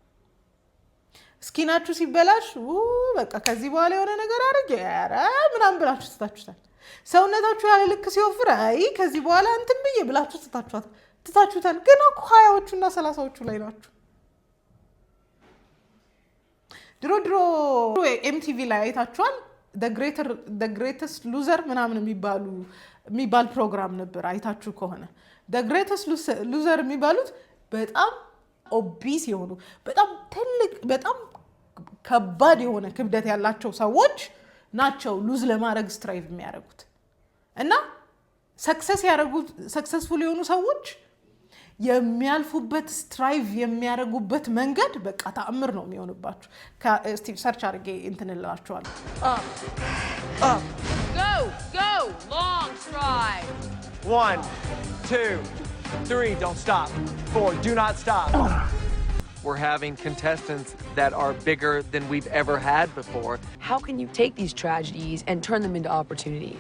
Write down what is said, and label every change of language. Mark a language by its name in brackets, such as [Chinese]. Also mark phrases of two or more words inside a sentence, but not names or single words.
[Amharic] ስኪናችሁ ሲበላሽ በቃ ከዚህ በኋላ የሆነ ነገር አድርጌ ኧረ ምናምን ብላችሁ ትታችሁታል። ሰውነታችሁ ያለ ልክ ሲወፍር አይ ከዚህ በኋላ እንትን ብዬ ብላችሁ ትታችሁታል። ግን እኮ 20ዎቹና 30ዎቹ ላይ ናችሁ። ድሮ ኤምቲቪ ላይ አይታችኋል። [English] the greatest loser [Amharic] ምናምን የሚባል ፕሮግራም ነበር። አይታችሁ ከሆነ [English] the greatest loser [Amharic] የሚባሉት በጣም ኦቢስ የሆኑ በጣም ትልቅ በጣም ከባድ የሆነ ክብደት ያላቸው ሰዎች ናቸው ሉዝ ለማድረግ ስትራይቭ የሚያደርጉት። እና ሰክሰስፉል የሆኑ ሰዎች የሚያልፉበት ስትራይቭ የሚያደርጉበት መንገድ በቃ ተአምር ነው የሚሆንባችሁ። ከስቲቭ ሰርች አድርጌ እንትንላችኋል። [English] Go long stride. 1 2 3 don't stop. 4 do not stop. We're having contestants that are bigger than we've ever had before. How can you take these tragedies and turn them into opportunities?